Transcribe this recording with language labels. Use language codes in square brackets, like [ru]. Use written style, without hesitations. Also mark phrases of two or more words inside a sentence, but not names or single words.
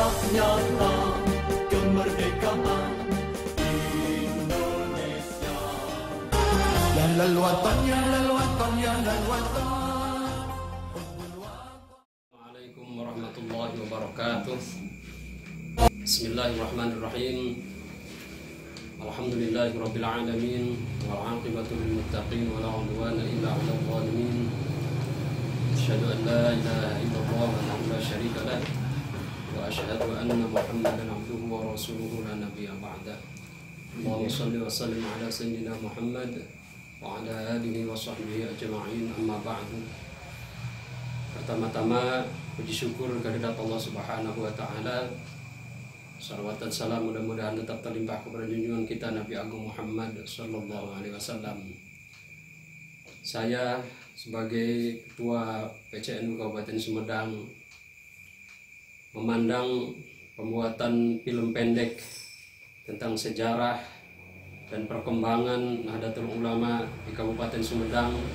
[id] nyata kemerdekaan Indonesia. [ar] يا للوطن، يا للوطن، يا للوطن. السلام عليكم ورحمة الله وبركاته. بسم الله الرحمن الرحيم. الحمد لله رب العالمين والعاقبة للمتقين ولا عدوان إلا على الظالمين. أشهد أن لا إله إلا الله وحده لا شريك له وأشهد أن محمدا عبده ورسوله لا نبي بعد. اللهم صل وسلم على سيدنا محمد وعلى آله وصحبه أجمعين، أما بعد. [id] Pertama-tama puji syukur kehadirat Allah [ar] سبحانه وتعالى. [id] Salawat dan salam mudah-mudahan tetap terlimpah kepada junjungan kita Nabi Agung Muhammad [ar] صلى الله عليه وسلم. [id] Saya sebagai Ketua PCNU Kabupaten Sumedang memandang pembuatan film pendek tentang sejarah dan perkembangan Nahdlatul Ulama di Kabupaten Sumedang